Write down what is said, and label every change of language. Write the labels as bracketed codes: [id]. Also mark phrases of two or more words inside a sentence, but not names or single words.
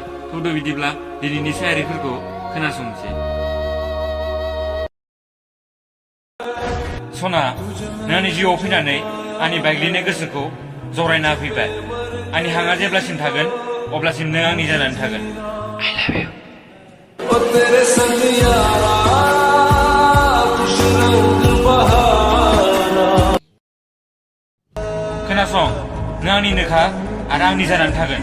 [brx] फैदो बिदिब्ला दिनैनि शायरिफोरखौ खोनासंनोसै। सना, नों आंनि जिउआव फैनानै आंनि बायग्लिनाय गोसोखौ जरायना होफैबाय। आंनि हांआ जेब्लासिम थागोन अब्लासिम नों आंनि जानानै थागोन। [en] I love you। [brx] खोनासं, नों आंनिनोखा आरो आंनि जानानै थागोन।